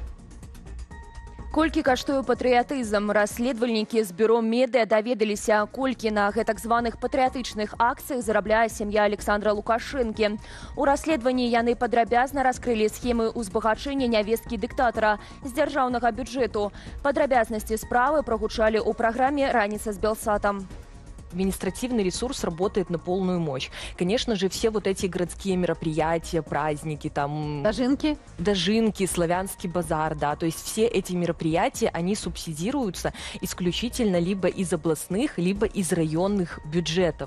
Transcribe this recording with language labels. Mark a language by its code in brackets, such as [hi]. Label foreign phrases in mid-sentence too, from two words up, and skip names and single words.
[be] Колькі каштуе патрыятызм? Расследавальнікі з бюро медыа даведаліся, колькі на гэтак званых патрыятычных акцыях зарабляе сям'я Александра Лукашэнкі. У расследаванні яны падрабязна раскрылі схемы ўзбагачэння нявесткі дыктатара з дзяржаўнага бюджэту. Падрабязнасці справы прагучалі ў праграме «Раніца з Белсатом». [ru] Административный ресурс работает на полную мощь. Конечно же, все вот эти городские мероприятия, праздники, там... Дожинки, славянский базар, да. То есть все эти мероприятия, они субсидируются исключительно либо из областных, либо из районных бюджетов.